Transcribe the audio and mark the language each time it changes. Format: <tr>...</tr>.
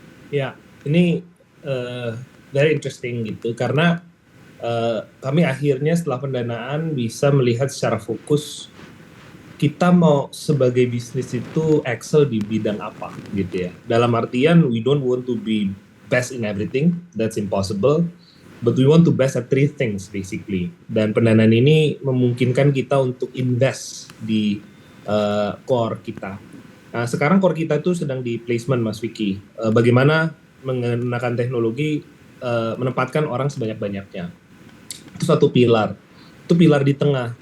<id>Ya, ini</id> <en>very interesting</en> <id>gitu, karena kami akhirnya setelah pendanaan bisa melihat secara fokus kita mau sebagai bisnis itu excel di bidang apa gitu ya. Dalam artian</id> <en>we don't want to be best in everything, that's impossible. But we want to best at 3 things basically.</en> <id>Dan pendanaan ini memungkinkan kita untuk invest di core kita. Nah, sekarang core kita itu sedang di placement, Mas Vicky. Bagaimana menggunakan teknologi menempatkan orang sebanyak-banyaknya. Itu satu pilar. Itu pilar di tengah.</id>